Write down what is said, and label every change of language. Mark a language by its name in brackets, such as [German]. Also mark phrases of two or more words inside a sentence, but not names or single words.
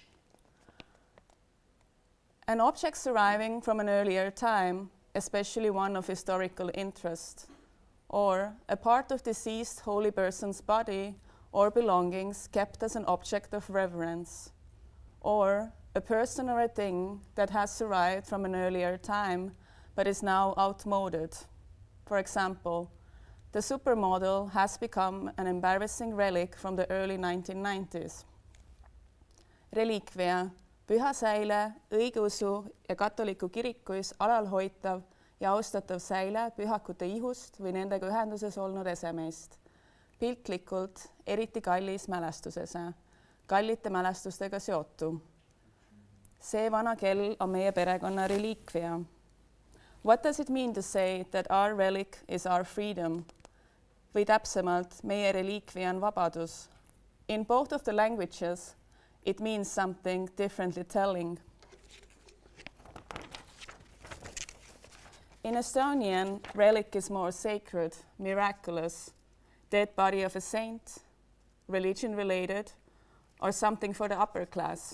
[English] An object surviving from an earlier time, especially one of historical interest, or a part of deceased holy person's body or belongings kept as an object of reverence, or a person or a thing that has survived from an earlier time but is now outmoded. For example, the supermodel has become an embarrassing relic from the early 1990s. [Estonian] Reliikvia. Püha säile, õigeusu ja katoliku kirikuis alalhoitav ja austatav säile pühakute ihust või nendega ühenduses olnud esemeist. Piltlikult eriti kallis mälestusese, kallite mälestustega seotu. See vana kell on meie perekonna reliikvia. [English] What does it mean to say that our relic is our freedom? [Estonian] Või täpsemalt, meie reliikvia on vabadus. [English] In both of the languages, it means something differently telling. In Estonian, relic is more sacred, miraculous, dead body of a saint, religion-related, or something for the upper class.